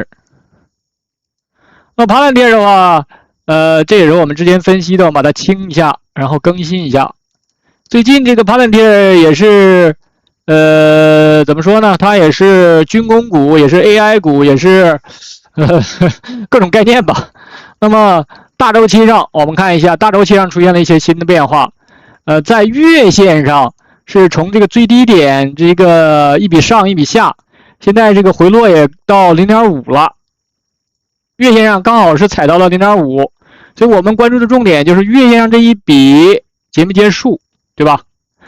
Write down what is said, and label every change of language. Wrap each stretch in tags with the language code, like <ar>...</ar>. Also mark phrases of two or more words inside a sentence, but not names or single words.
<zh>那麼Palantir的話，這也是我們之前分析的，我們把它清一下，然後更新一下。最近這個Palantir也是，怎麼說呢？它也是軍工股，也是 AI 股，也是各種概念吧。那麼大週期上，我們看一下，大週期上出現了一些新的變化。在月線上是從這個最低點這個一筆上一筆下，現在這個回落也到 0.5 了。月線上剛好是踩到了 0.5， 所以我們關注的重點就是月線上這一筆結沒結束，對吧？</zh>